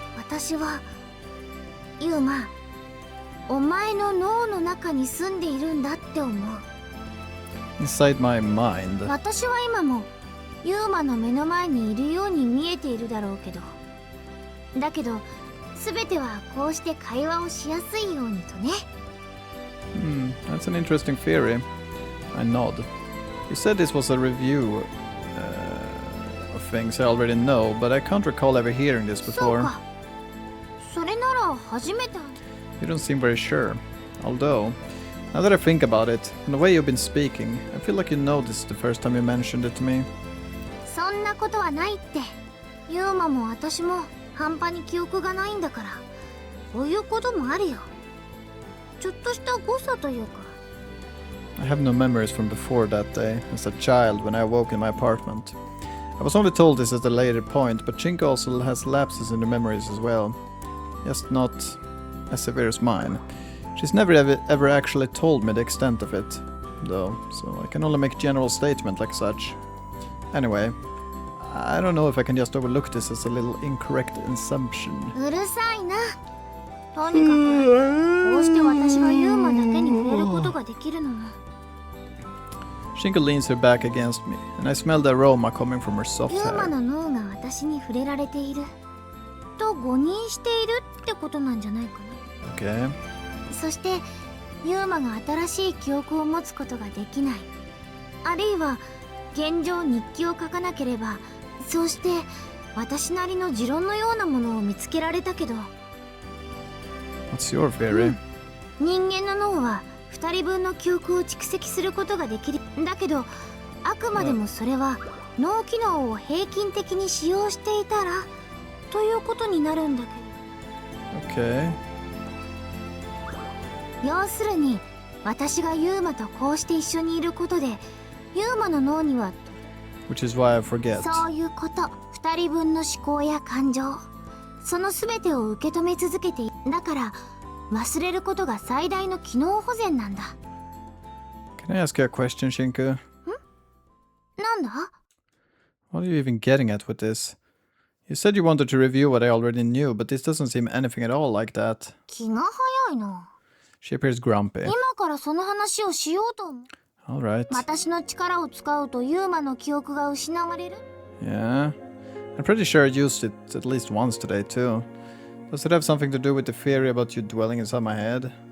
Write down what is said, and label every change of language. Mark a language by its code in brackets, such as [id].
[ja] 私はユーマ、お前の脳の中に住んでいるんだって思う。 [en] Inside my mind. [ja] 私は今もユーマの目の前にいるように見えているだろうけど、だけど全てはこうして会話をしやすいようにとね。 [en] That's an interesting theory. I nod. You said this was a review of things I already know, but I can't recall ever hearing this [ja] そう [en] before. [ja] か。それなら初めて。 [en] You don't seem very sure. Although, now that I think about it, from the way you've been speaking, I feel like you know this is the first time you mentioned it to me. [ja] そんなことはないって。ユーマも私も半端に記憶がないんだから、こういうこともあるよ。ちょっとした誤差というか。 [en] I have no memories from before that day, as a child when I awoke in my apartment. I was only told this at a later point, but Chinka also has lapses in the memories as well. Just not as severe as mine. She's never ever actually told me the extent of it, though, so I can only make general statement like such. Anyway, I don't know if I can just overlook this as a little incorrect assumption. [ja] うるさいな。とにかくこうして私がユーマだけに触れることができるのも。 [en] Shinka leans her back against me, and I smell the aroma coming from her soft [ja] ユーマ [en] hair. [ja] の脳が私に触れられていると誤認しているってことなんじゃないかな。 [en] Okay. [ja] そしてユーマが新しい記憶を持つことができない、あるいは現状日記を書かなければ、そうして私なりの持論のようなものを見つけられたけど、 [en] What's your theory? [ja] 人間の脳は2人分の記憶を蓄積することができる。だけどあくまでもそれは脳機能を平均的に使用していたらということになるんだけど。 [en] Okay. [ja] 要するに私がユーマとこうして一緒にいることで、ユーマの脳には [en] Which is why I forget. [ja] そういうこと、2人分の思考や感情、その全てを受け止め続けている。だから忘れることが最大の機能保全なんだ。 [en] Can I ask you a question, Shinku? [ja] なんだ？ [en] What are you even getting at with this? You said you wanted to review what I already knew, but this doesn't seem anything at all like that. [ja] 気が早いな。 [en] She appears grumpy. [ja] 今からその話をしようと思う。 [en] Alright. [ja] 私の力を使うとユーマの記憶が失われる。 [en] Yeah. I'm pretty sure I used it at least once today, too. Does it have something to do with the theory about you dwelling inside my head?